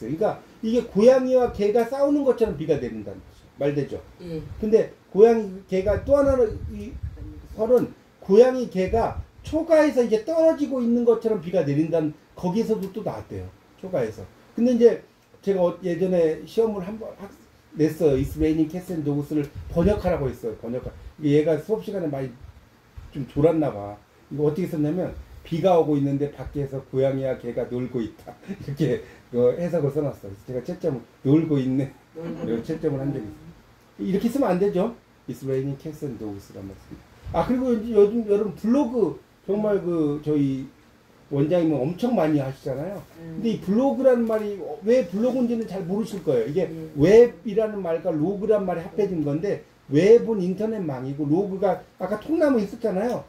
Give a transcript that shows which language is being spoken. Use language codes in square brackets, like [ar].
[ko] 그러니까 이게 고양이와 개가 싸우는 것처럼 비가 내린다는 거죠. 말되죠? 근데 고양이, 개가 또 하나는 이 설은 고양이, 개가 초가에서 이제 떨어지고 있는 것처럼 비가 내린다는 거기서도 또 나왔대요. 초가에서. 근데 이제 제가 예전에 시험을 한번 냈어요. [en] It's raining cats and dogs를 [ko] 번역하라고 했어요. 얘가 수업 시간에 많이 좀 졸았나 봐. 이거 어떻게 썼냐면 비가 오고 있는데 밖에서 고양이와 개가 놀고 있다. 이렇게 해석을 써놨어요. 제가 채점을 놀고 있네. 이런 채점을 한 적이 있어요. 이렇게 쓰면 안 되죠. [en] It's raining cats and dogs란 [ko] 말씀. 그리고 요즘 여러분 블로그 정말 저희 원장님은 엄청 많이 하시잖아요. 근데 이 블로그라는 말이 왜 블로그인지는 잘 모르실 거예요. 이게 웹이라는 말과 로그란 말이 합해진 건데 웹은 인터넷망이고 로그가 아까 통나무 있었잖아요.